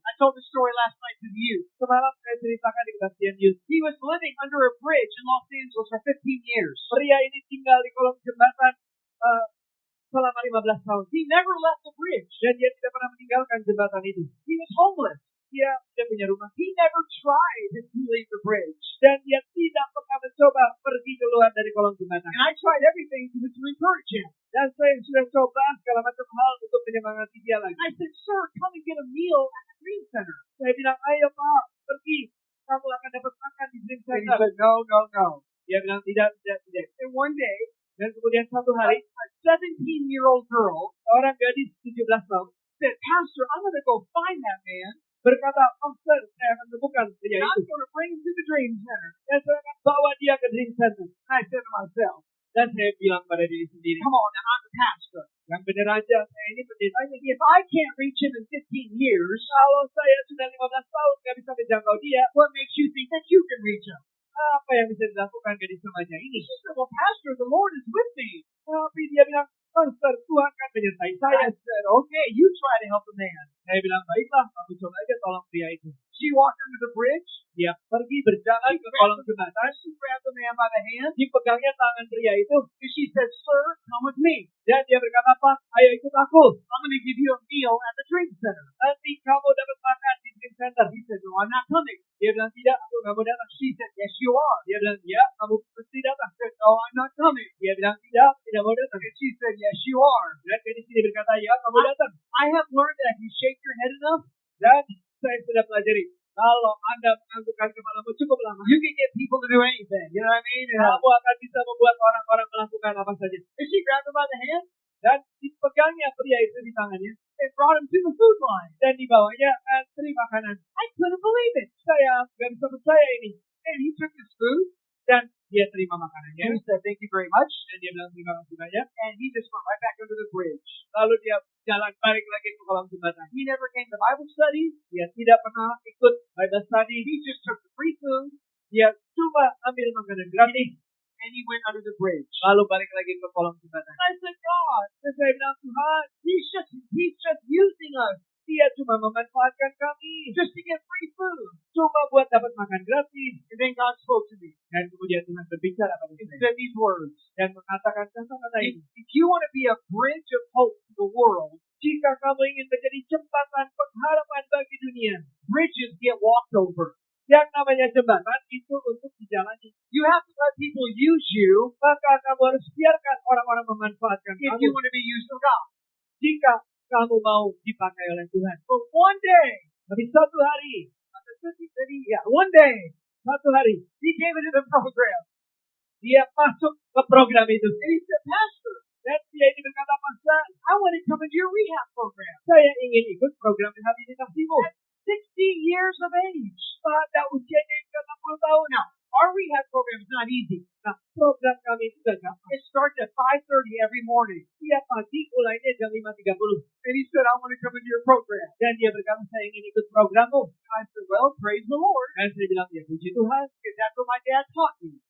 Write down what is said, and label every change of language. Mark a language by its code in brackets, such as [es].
[en] I told the story last night to you. [id] Semalam saya ceritakan di kebaktian youth. [en] He was living under a bridge in Los Angeles for 15 years. [id] Pria ini tinggal di kolong jembatan selama 15 tahun. [en] He never left the bridge. [id] Dan dia tidak pernah meninggalkan jembatan itu. [en] He was homeless. [id] Dia tidak punya rumah. [en] He never tried to leave the bridge. [id] Dan dia tidak pernah mencoba pergi keluar dari kolong jembatan. [en] And I tried everything to encourage him. [id] Dan saya sudah coba segala macam hal untuk menyemangati dia lagi. [en] I said, sir, come and get a meal at the Dream Center. [id] Saya bilang, ayo Pak, pergi. Kamu akan dapat makan di Dream Center. [en] He said, no. [id] Dia bilang, tidak. [en] And one day, [id] dan kemudian satu hari, [en] a 17-year-old girl, [id] orang gadis 17 tahun, [en] said, Pastor, I'm going to go find that man. [id] Berkata, Pastor, saya akan temukan pria itu. [en] I'm going to bring him to the Dream Center. [id] Dan saya akan bawa dia ke Dream Center. [en] I said to myself, [id] dan saya bilang pada diri sendiri, [en] come on, I'm the pastor. [id] Yang benar aja, saya ini pendetanya. [en] If I can't reach him in 15 years, [id] kalau saya sudah 15 tahun nggak bisa menjangkau dia, [en] what makes you think that you can reach him? [id] Apa yang bisa dilakukan gadis remaja ini? [en] She said, well, Pastor, the Lord is with me. [id] Tapi dia bilang, Pastor, Tuhan kan menyertai saya. [en] I said, okay, you try to help the man. [id] Saya bilang, baiklah, kamu coba aja tolong pria itu. [en] She walked under the bridge. [id] Dia pergi berjalan ke kolong jembatan. [en] She grabbed the man by the hand. [id] Dipegangnya tangan pria itu. [en] And she said, sir, come with me. [id] Dan dia berkata, Pak, ayo ikut aku. [en] I'm going to give you a meal at the Dream Center. [id] Nanti kamu dapat makan di Dream Center. [en] He said, no, I'm not coming. [id] Dia bilang, tidak, aku nggak mau datang. [en] She said, yes, you are. [id] Dia bilang, ya, kamu pasti datang. [en] She said, no, I'm not coming. [id] Dia bilang, tidak mau datang. [en] And she said, yes, you are. [id] Dan gadis ini berkata, ya, kamu datang. [en] I have learned that if you shake your head enough, [id] dan saya sudah pelajari, kalau Anda menganggukkan kepalamu cukup lama, [en] you can get people to do anything. You know what I mean? [id] Kamu akan bisa membuat orang-orang melakukan apa saja. [en] And she grabbed him by the hand, [id] dan dipegangnya pria itu di tangannya, [en] and brought him to the food line. [id] Dan dibawanya antri makanan. [en] I couldn't believe it. [id] Saya nggak bisa percaya ini. [en] And he took his food, [id] dan dia terima makanannya. [en] And he said, thank you very much. [id] Dan dia bilang terima kasih banyak. [en] And he just went right back under the bridge. [id] Lalu dia jalan balik lagi ke kolong jembatan. [en] He never came to Bible study. [id] Dia tidak pernah ikut Bible study. [en] He just took the free food. [id] Dia cuma ambil makanan gratis. [en] And he went under the bridge. [id] Lalu balik lagi ke kolong jembatan. [en] I said, God, [id] saya bilang, Tuhan, [en] he's just using us. [id] Dia cuma memanfaatkan kami [en] just to get free food. [id] Cuma buat dapat makan gratis. [en] And then God spoke to me. [id] Dan kemudian Tuhan berbicara pada saya. [en] He said these words. [id] Dan mengatakan kata-kata ini. [en] If you want to be a bridge of hope to the world, [id] jika kamu ingin menjadi jembatan pengharapan bagi dunia, [en] bridges get walked over. [id] Yang namanya jembatan itu untuk dijalani. [en] You have to let people use you. [id] Maka kamu harus biarkan orang-orang memanfaatkan kamu. [en] If you want to be used of God. [id] Jika kamu mau dipakai oleh Tuhan. [en] But one day, [id] tapi satu hari, [en] one day, [id] satu hari, [en] he came into the program. [id] Dia masuk ke program itu. [en] And he said, Pastor, [id] dan dia ini berkata, Pastor, [en] I want to come into your rehab program. [id] Saya ingin ikut program rehabilitasimu. [en] At 60 years of age. [id] Pada usianya yang ke-60 tahun. [en] Now, our rehab program is not easy. [id] Nah, program kami itu gampang. [en] It starts at 5:30 every morning. [id] Tiap pagi mulainya jam 5:30. [en] And he said, I want to come into your program. [id] Dan dia berkata, saya ingin ikut programmu. [en] I said, well, praise the Lord. [id] Dan saya bilang, ya puji Tuhan. [en] Because that's what my dad taught me.